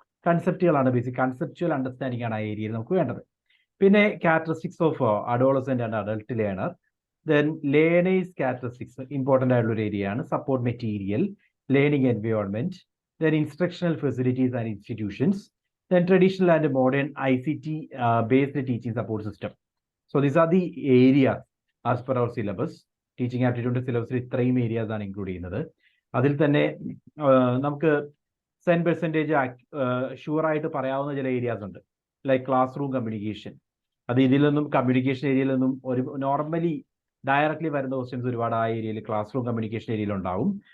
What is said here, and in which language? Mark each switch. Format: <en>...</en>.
<ml>കൺസെപ്റ്റുകളാണ്, basic കൺസെപ്റ്റുവൽ understanding ആണ് ആ ഏരിയയിൽ നമുക്ക് വേണ്ടത്. പിന്നെ</ml> <en>characteristics of adolescent and adult learner,</en> <ml>then learners characteristics important ആയിട്ടുള്ള ഒരു ഏരിയയാണ്.</ml> <en>support material,</en> <ml>learning environment,</ml> <en>Then instructional facilities and institutions, then traditional and modern ICT based teaching support system. So these are the areas as per our syllabus.</en> <ml>Teaching ആപ്റ്റിറ്റ്യൂഡിന്റെ സിലബസിൽ ഇത്രയും areas ആണ് include ചെയ്യുന്നത്. അതിൽ തന്നെ നമുക്ക് 10% ഷുവർ ആയിട്ട് പറയാവുന്ന ചില ഏരിയാസ് ഉണ്ട്, ലൈക്ക് ക്ലാസ് റൂം കമ്മ്യൂണിക്കേഷൻ. അത് ഇതിൽ നിന്നും കമ്മ്യൂണിക്കേഷൻ ഏരിയയിൽ നിന്നും ഒരു നോർമലി ഡയറക്ട്ലി വരുന്ന ക്വസ്റ്റ്യൻസ് ഒരുപാട് ആ ഏരിയയിൽ ക്ലാസ് റൂം കമ്മ്യൂണിക്കേഷൻ ഏരിയയിൽ ഉണ്ടാവും.</ml>